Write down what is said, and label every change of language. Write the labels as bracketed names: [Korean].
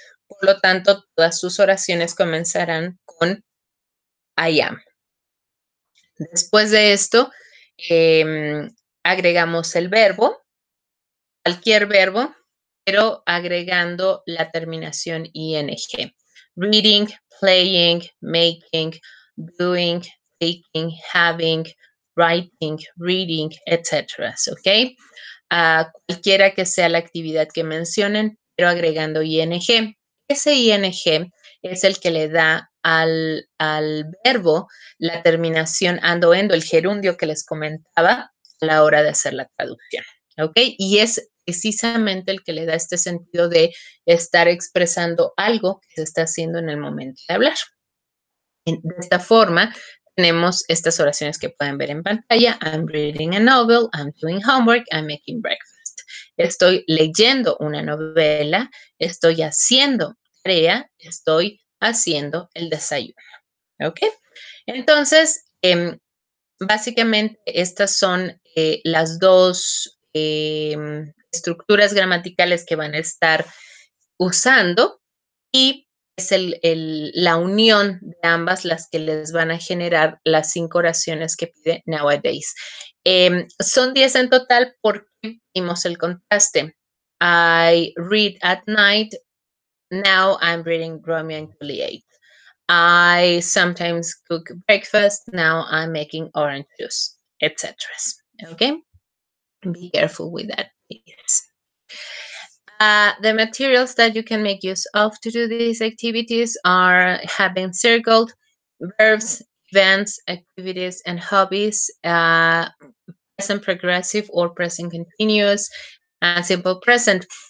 [Spanish] Por lo tanto, todas sus oraciones comenzarán con I am. Después de esto, agregamos el verbo, cualquier verbo, pero agregando la terminación ing. [English] Reading, playing, making, doing, taking, having, writing, reading, etc. ¿Ok? [Spanish] Cualquiera que sea la actividad que mencionen, pero agregando ing. Ese ing es el que le da al verbo la terminación ando, endo, el gerundio que les comentaba a la hora de hacer la traducción. ¿Ok? Y es precisamente el que le da este sentido de estar expresando algo que se está haciendo en el momento de hablar. De esta forma, tenemos estas oraciones que pueden ver en pantalla. [English] I'm reading a novel, I'm doing homework, I'm making breakfast. [Spanish] Estoy leyendo una novela, estoy haciendo tarea, estoy haciendo el desayuno. ¿Ok? Entonces, básicamente estas son las dos estructuras gramaticales que van a estar usando y es la unión de ambas las que les van a generar las 5 oraciones que pide nowadays. Son 10 en total porque vimos el contraste. [English] I read at night. Now I'm reading Romeo and Juliet. I sometimes cook breakfast. Now I'm making orange juice, etc. Okay? Be careful with that, please. The materials that you can make use of to do these activities have been circled: verbs, events, activities, and hobbies, present progressive or present continuous, simple present.